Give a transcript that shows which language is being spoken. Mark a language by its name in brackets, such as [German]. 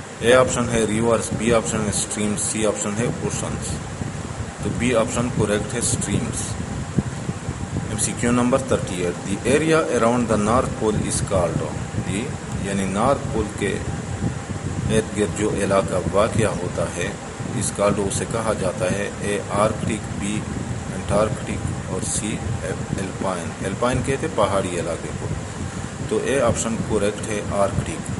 [Urdu] A option ہے reverse, B option ہے streams, C option ہے اوشنس. تو B آپشن کریکٹ ہے streams. [English] MCQ number 38. The area around the north pole is called. [Urdu] دی یعنی north پول کے ارد گرد جو علاقہ واقع ہوتا ہے اس کالڈ اسے کہا جاتا ہے. A آرکٹک, B انٹارکٹک اور C الپائن. الپائن کہتے پہاڑی علاقے کو. تو A آپشن کریکٹ ہے آرکٹک.